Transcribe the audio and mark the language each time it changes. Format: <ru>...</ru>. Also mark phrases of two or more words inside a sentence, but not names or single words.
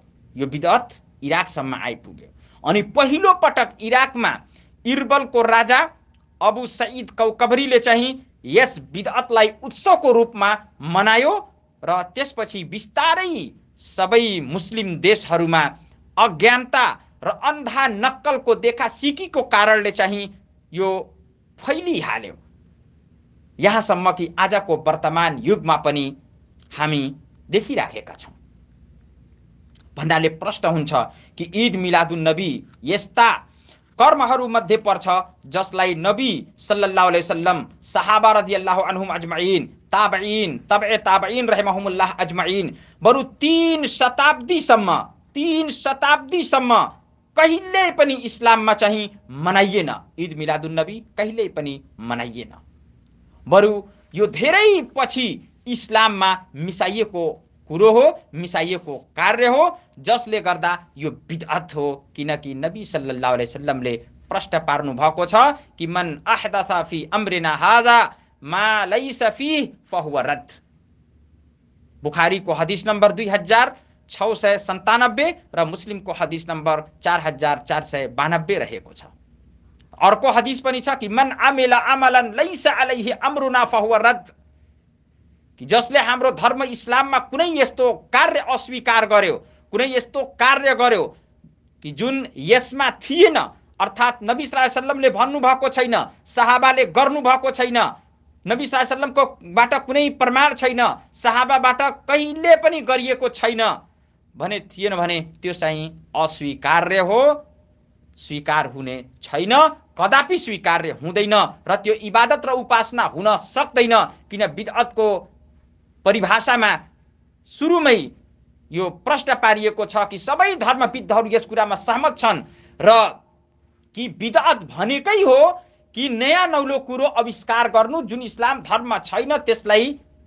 <ne>यो बिदअत इराकसम्म आइपुग्यो। अनि पहिलो पटक इराकमा इर्बलको राजा अबु सईद कौकबरीले चाहिँ यस बिदअतलाई उत्सवको रूपमा मनायो र त्यसपछि बिस्तारै सबै मुस्लिम देशहरूमा अज्ञानता र अन्धा नक्कलको देखा सिकीको कारणले चाहिँ यो फैलिहाल्यो। यहाँसम्म कि आजको वर्तमान युगमा पनि हामी देखिराखेका छौँ। भन्नाले प्रश्न हुन्छ कि ईद मिलादुन नबी यस्ता कर्महरू मध्ये पर्छ जसलाई नबी</ne> <ar>صلى الله عليه وسلم,</ar> <ne>सहाबा</ne> <ar>رضي الله عنهم أجمعين,</ar> <ne>ताबईन, तबए ताबईन</ne> <ar>رحمهم الله أجمعين</ar> <ne>बरु 3 शताब्दीसम्म कहिल्यै पनि इस्लाममा चाहिँ मनाइएन। ईद मिलादुन नबी कहिल्यै पनि मनाइएन। बरु यो धेरै पछि इस्लाममा मिसाइएको कुरो हो, मिसाइएको कार्य हो, जसले गर्दा यो बिदअत हो। किनकि नबी</ne> <ar>صلى الله عليه وسلمले</ar> <ne>प्रश्न पार्नु भएको छ कि</ne> <ar>من أحدث في أمرنا هذا ما ليس فيه فهو رد.</ar> <ne>बुखारीको हदिस नम्बर 2697 र मुस्लिमको हदिस नम्बर 4492 रहेको छ। अर्को हदिस पनि छ कि</ne> <ar>من عمل عملا ليس عليه أمرنا فهو رد,</ar> <ne>कि जसले हाम्रो धर्म इस्लाममा कुनै यस्तो कार्य अस्वीकार गर्यो, कुनै यस्तो कार्य गर्यो कि जुन यसमा थिएन, अर्थात् नबी</ne> <ar>صلى الله عليه وسلمले</ar> <ne>भन्नुभएको छैन, सहाबाले गर्नुभएको छैन, नबी</ne> <ar>صلى الله عليه وسلمको</ar> <ne>बाट कुनै प्रमाण छैन, सहाबाबाट कहिले पनि गरिएको छैन भने थिएन भने त्यो चाहिँ अस्वीकार्य हो, स्वीकार हुने छैन, कदापि स्वीकार्य हुँदैन र त्यो इबादत र उपासना हुन सक्दैन। किन बिदअतको परिभाषामा सुरुमै यो प्रश्न पारिएको छ कि सबै धर्मविद्हरू यस कुरामा सहमत छन् र कि बिदअत भनेकै हो कि नयाँ नौलो कुरो आविष्कार गर्नु, जुन इस्लाम धर्ममा छैन त्यसलाई</ne>